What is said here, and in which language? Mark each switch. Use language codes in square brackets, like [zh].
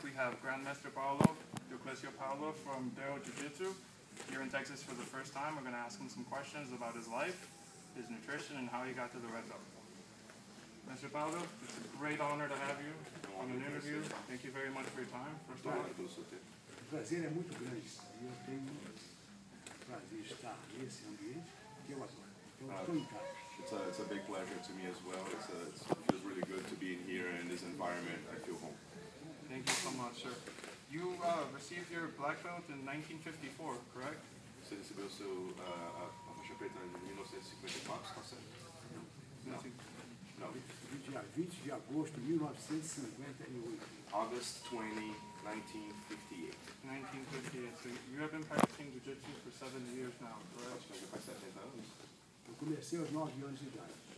[en] We have Grandmaster Paulo from Jiu-Jitsu here in Texas for the first time. We're going to ask him some questions about his life, his nutrition, and how he got to the red belt. Mr. Paulo, it's a great honor to have you on an interview. Thank you very much for your time. First of all. [pt] O prazer é muito grande. E eu tenho prazer de estar nesse ambiente que eu adoro. Eu estou em casa. [en] It's a big pleasure to me as well. It feels really good to be in here in this environment. I feel home. Thank you so much, sir. You received your black belt in 1954, correct? [pt] Você recebeu a faixa preta em 1954, está certo? [en] No. No. [pt] Dia 20 de agosto de 1958. [en] August 20, 1958. 1958. So you have been practicing Jiu-Jitsu for 7 years now, correct? [pt] Acho que faz 70 anos. Eu comecei aos 9 anos de idade.